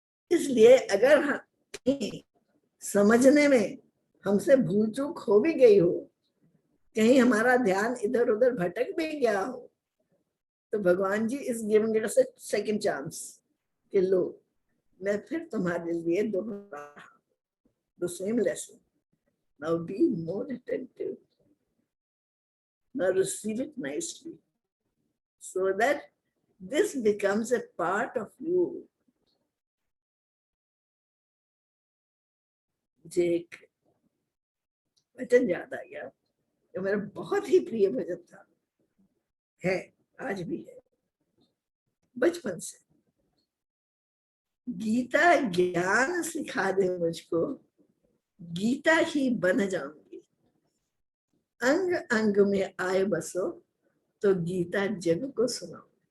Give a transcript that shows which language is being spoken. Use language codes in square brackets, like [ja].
[hi] इसलिए अगर हम समझने में हमसे भूल चूक हो भी गई हो, कहीं हमारा ध्यान इधर उधर भटक भी गया हो, तो भगवान जी इस [en] giving us a second chance [hi] कि लो, मैं फिर तुम्हारे लिए दोहरा [en] The same lesson. Now be more attentive. Now receive it nicely, so that this becomes a part of you. [hi] मुझे एक भजन याद आ गया, जो मेरा बहुत ही प्रिय भजन था, है आज भी है, बचपन से। गीता ज्ञान सिखा दे मुझको, गीता ही बन जाऊंगी, अंग अंग में आए बसो, तो गीता जग को सुनाओ।